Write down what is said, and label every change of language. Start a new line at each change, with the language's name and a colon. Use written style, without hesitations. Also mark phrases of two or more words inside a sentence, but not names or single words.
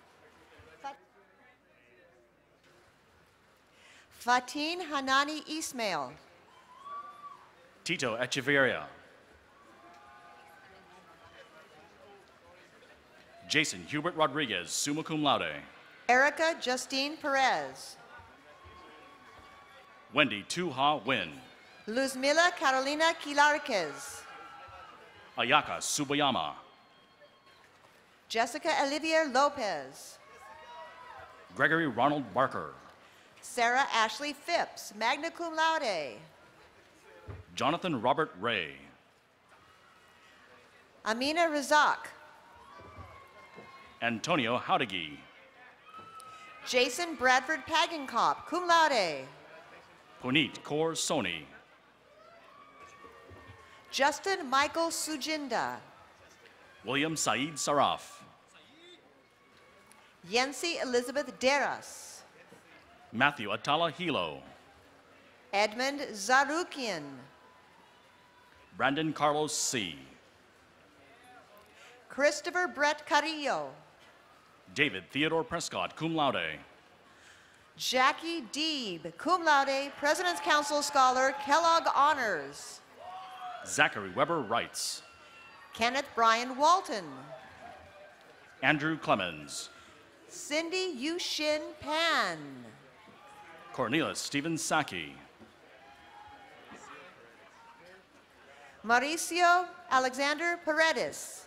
English: Fatin Hanani Ismail. Tito Echeverria. Jason Hubert Rodriguez,
Latin: summa cum laude.
English: Erica Justine Perez. Wendy Tu Ha Win. Luzmila Carolina Quilarquez. Ayaka Subayama. Jessica Olivia Lopez. Gregory Ronald Barker. Sarah Ashley Phipps,
Latin: magna cum laude.
English: Jonathan Robert Ray. Amina Razak. Antonio Haudegui. Jason Bradford Pagenkop,
Latin: cum laude.
English: Puneet Kaur Soni. Justin Michael Sujinda. William Saeed Saraf. Yensi Elizabeth Deras. Matthew Atala Hilo. Edmund Zarukian. Brandon Carlos C. Christopher Brett Carrillo. David Theodore Prescott,
Latin: cum laude.
English: Jackie Deeb,
Latin: cum laude,
English: President's Council Scholar, Kellogg Honors. Zachary Weber Wrights. Kenneth Brian Walton. Andrew Clemens. Cindy Yushin Pan. Cornelius Stephen Saki. Mauricio Alexander Paredes.